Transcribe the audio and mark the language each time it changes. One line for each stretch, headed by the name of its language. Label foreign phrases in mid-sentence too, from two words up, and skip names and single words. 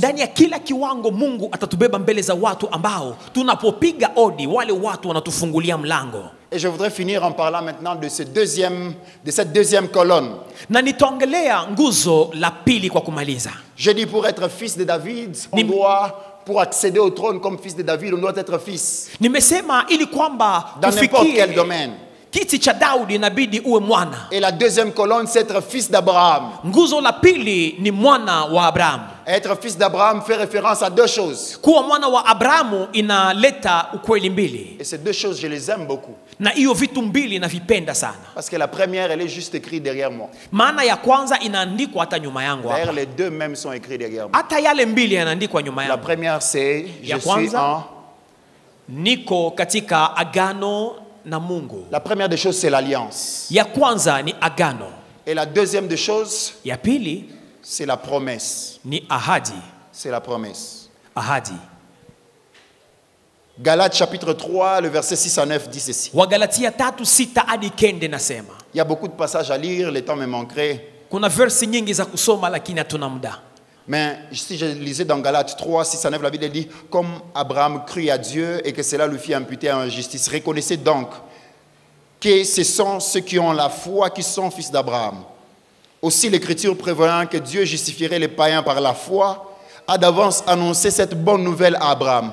Swahili: Ndani ya kila kiwango Mungu atatubeba mbele za watu ambao tunapopiga odi wale watu wanatufungulia mlango.
French: Et je voudrais finir en parlant maintenant de cette deuxième colonne.
Swahili: Na nitaongelea nguzo la pili kwa kumaliza.
French: Je dis pour être fils de David, on doit, pour accéder au trône comme fils de David, on doit être fils.
Swahili: Nimesema ili kwamba
French: dans n'importe quel domaine.
Swahili: Kiti cha Daudi inabidi uwe mwana.
French: Et la deuxième colonne, c'est être fils d'Abraham.
Swahili: Nguzo la pili ni mwana wa Abraham.
French: Être fils d'Abraham fait référence à deux choses.
Swahili: Kuwa mwana wa Abrahamu inaleta ukweli mbili.
French: Et ces deux choses, je les aime beaucoup.
Swahili: Na hiyo vitu mbili navipenda sana.
French: Parce que la première, elle est juste écrite derrière moi.
Swahili: Maana ya kwanza inaandikwa hata nyuma yangu hapa.
French: D'ailleurs, les deux mêmes sont écrits derrière moi.
Swahili: Hata yale mbili yanaandikwa nyuma yangu.
French: La première, c'est je suis en
Swahili: niko katika agano na Mungu.
French: La première des choses, c'est l'alliance.
Swahili: Ya kwanza ni agano.
French: Et la deuxième des choses,
Swahili: ya pili,
French: c'est la promesse.
Swahili: Ni ahadi.
French: C'est la promesse.
Swahili: Ahadi.
French: Galates chapitre 3, le verset 6 à 9 dit ceci.
Swahili: Wagalatia 3:6 hadi 9 nasema.
French: Il y a beaucoup de passages à lire, le temps me manquerait.
Swahili: Kuna versi nyingi za kusoma lakini hatuna muda.
French: Mais si je lisais dans Galates 3, 6 à 9, la Bible dit, comme Abraham crut à Dieu et que cela lui fit imputer en justice. Reconnaissez donc que ce sont ceux qui ont la foi qui sont fils d'Abraham. Aussi l'Écriture prévoyant que Dieu justifierait les païens par la foi, a d'avance annoncé cette bonne nouvelle à Abraham.